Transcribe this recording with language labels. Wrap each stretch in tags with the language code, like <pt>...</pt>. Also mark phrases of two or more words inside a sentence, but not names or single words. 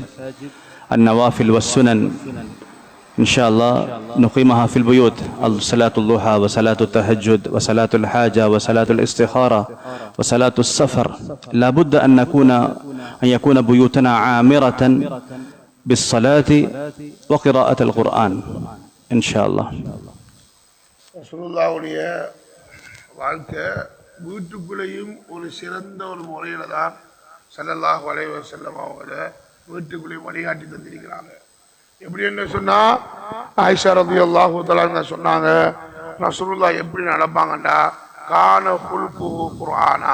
<ar>النوافل والسنن إن شاء الله نقيمها في البيوت. صلاة الضحى وصلاة التهجد وصلاة الحاجة وصلاة الاستخارة وصلاة السفر. لا بد أن يكون بيوتنا عامرة بالصلاة وقراءة القرآن إن شاء الله.</ar> <ta>ரசூலுல்லாஹ்வுடைய வாழ்க்கை வீட்டுக்குள்ளேயும் ஒரு சிறந்த ஒரு முறையில தான்</ta> <ar>صلى الله عليه وسلم</ar> <ta>அவங்கள வீட்டுக்குள்ளேயும் வழிகாட்டி தந்திருக்கிறாங்க. எப்படி என்ன சொன்னா, ஆயிஷா</ta> <ar>رضي الله تعالى</ar> <ta>சொன்னாங்க, ரசூலுல்லாஹ் எப்படி நடப்பாங்கண்டா</ta> <ar>كان خلقه قرآنا.</ar>